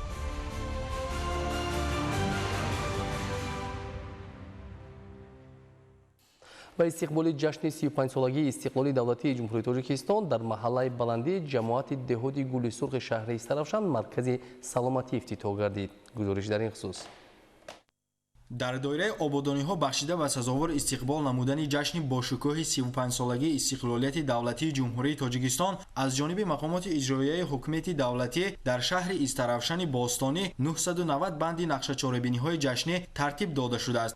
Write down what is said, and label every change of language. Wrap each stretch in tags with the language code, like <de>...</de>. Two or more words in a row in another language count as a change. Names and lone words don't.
<tg>ба истиқболи ҷашни 35-солагии истиқлолияти давлатии Ҷумҳурии Тоҷикистон дар маҳаллаи Баландии ҷамоати деҳоти Гули Сурхи шаҳри Истаравшан маркази саломатӣ ифтитоҳ гардид. гузориш дар ин хусус. дар доираи ободониҳо бахшида ба сазовор истиқбол намудани ҷашни бошукӯҳи 35-солагии истиқлолияти давлатии ҷумҳурии Тоҷикистон аз ҷониби мақомоти иҷроияи ҳукумати давлатӣ дар шаҳри Истаравшани Бостонӣ 990 банди нақшачорабиниҳои ҷашнӣ тартиб дода шудааст.</tg>